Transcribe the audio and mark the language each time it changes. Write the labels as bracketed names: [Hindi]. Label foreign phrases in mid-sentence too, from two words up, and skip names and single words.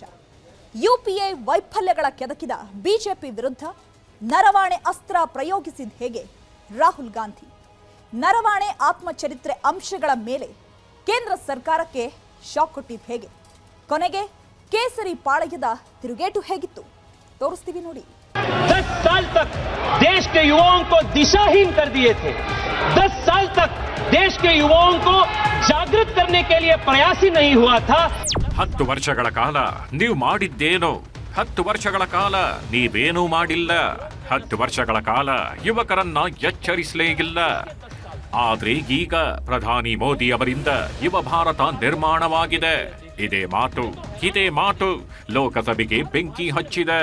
[Kannada] ಯುಪಿಎ ವೈಫಲ್ಯಗಳ ಕೆದಕಿದ ಬಿಜೆಪಿ ವಿರುದ್ಧ ನರವಾಣೆ ಅಸ್ತ್ರ ಪ್ರಯೋಗಿಸಿದ ಹೇಗೆ ರಾಹುಲ್ ಗಾಂಧಿ. ನರವಾಣೆ ಆತ್ಮಚರಿತ್ರೆ ಅಂಶಗಳ ಮೇಲೆ ಕೇಂದ್ರ ಸರ್ಕಾರಕ್ಕೆ ಶಾಕ್ ಕೊಟ್ಟಿದ್ದು ಹೇಗೆ. ಕೊನೆಗೆ ಕೇಸರಿ ಪಾಳಯದ ತಿರುಗೇಟು ಹೇಗಿತ್ತು ತೋರಿಸ್ತೀವಿ ನೋಡಿ. [Hindi] 10 साल तक देश के युवाओं को दिशाहीन कर दिए थे। 10 साल तक देश के युवाओं को जागृत करने के लिए प्रयास ही नहीं हुआ था। [Kannada] 10 ವರ್ಷಗಳ ಕಾಲ ನೀವು ಮಾಡಿದ್ದೇನು? 10 ವರ್ಷಗಳ ಕಾಲ ನೀವೇನೂ ಮಾಡಿಲ್ಲ. 10 ವರ್ಷಗಳ ಕಾಲ ಯುವಕರನ್ನ ಎಚ್ಚರಿಸಲೇ ಇಲ್ಲ. ಆದ್ರೆ ಈಗ ಪ್ರಧಾನಿ ಮೋದಿ ಅವರಿಂದ ಯುವ ಭಾರತ ನಿರ್ಮಾಣವಾಗಿದೆ. ಇದೇ ಮಾತು ಲೋಕಸಭೆಗೆ ಬೆಂಕಿ ಹಚ್ಚಿದೆ.